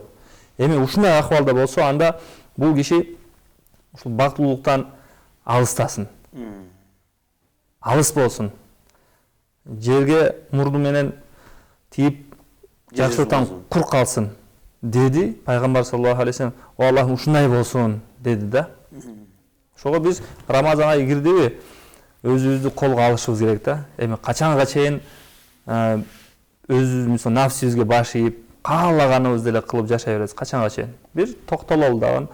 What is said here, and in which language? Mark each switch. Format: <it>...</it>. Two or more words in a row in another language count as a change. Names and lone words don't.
<ky>Эми ушундай акыбалда болсо, анда бул киши ушул бактылуулуктан алыстасын. Алыс болсун. Жерге мурду менен тиип, жакшылыктан кур калсын деди пайгамбар</ky> <ar>صلى الله عليه وسلم.</ar> <ky>О Аллахым, ушундай болсун деди да. Ошого биз Рамазан айы кирдиби, өзүбүздү колго алышыбыз керек да. Эми качанга чейин өзүбүз нафсибизге баш ийип, каалаганыбызды эле кылып жашай беребиз, качанга чейин? Бир токтололу дагы.</ky>